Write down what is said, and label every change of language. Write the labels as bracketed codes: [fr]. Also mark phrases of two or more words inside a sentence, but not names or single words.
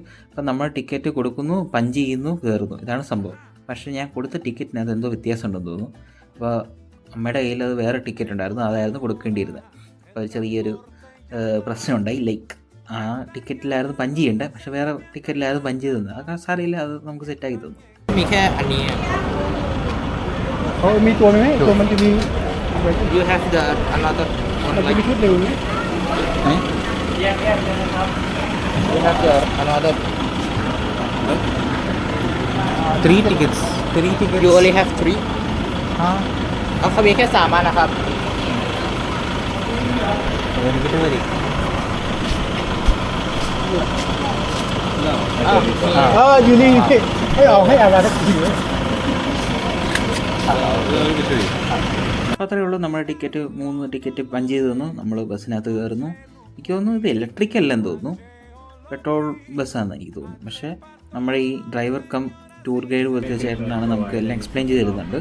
[ml] അപ്പോൾ നമ്മൾ ടിക്കറ്റ് കൊടുക്കുന്നു, പഞ്ച് ചെയ്യുന്നു, കയറുന്നു, ഇതാണ് സംഭവം. പക്ഷേ ഞാൻ കൊടുത്ത ടിക്കറ്റിനകത്ത് എന്തോ വ്യത്യാസം ഉണ്ടെന്ന് തോന്നുന്നു. അപ്പോൾ അമ്മയുടെ കയ്യിൽ അത് വേറെ ടിക്കറ്റ് ഉണ്ടായിരുന്നു, അതായിരുന്നു കൊടുക്കേണ്ടിയിരുന്നത്. അപ്പോൾ ഒരു ചെറിയൊരു പ്രശ്നമുണ്ടായി. ലൈക്ക് ആ ടിക്കറ്റിലായിരുന്നു പഞ്ച് ചെയ്യേണ്ടത്, പക്ഷേ വേറെ ടിക്കറ്റിലായിരുന്നു പഞ്ച് ചെയ്തത്. അതൊക്കെ സാറിയില്ല, അത് നമുക്ക് സെറ്റാക്കി തന്നു. [th] มีแค่อันนี้ เขามีตัวไหมตัวมันจะมี [en] you have the another one [th] มันจะ [en] like [th] มีชุดหนึ่งไหม [en] you have the another 3 tickets. you only have 3 [th] เอาเขามีแค่3อันนะครับ [ml] എനിക്കിട്ട് മതി. [th] อยู่นี่ให้เอาให้อาราทักที [ml] അപ്പോൾ അത്രയേ ഉള്ളൂ. നമ്മുടെ ടിക്കറ്റ് 3 ടിക്കറ്റ് പഞ്ച് ചെയ്ത് തന്നു. നമ്മൾ ബസ്സിനകത്ത് കയറുന്നു. എനിക്ക് തോന്നുന്നു ഇത് ഇലക്ട്രിക് അല്ലെന്ന് തോന്നുന്നു, പെട്രോൾ ബസ്സാണെന്ന് എനിക്ക് തോന്നുന്നു. പക്ഷേ നമ്മുടെ ഈ [en] driver cum tour guide [ml] പോലത്തെ ചേട്ടനാണ് നമുക്ക് എല്ലാം എക്സ്പ്ലെയിൻ ചെയ്ത് തരുന്നുണ്ട്.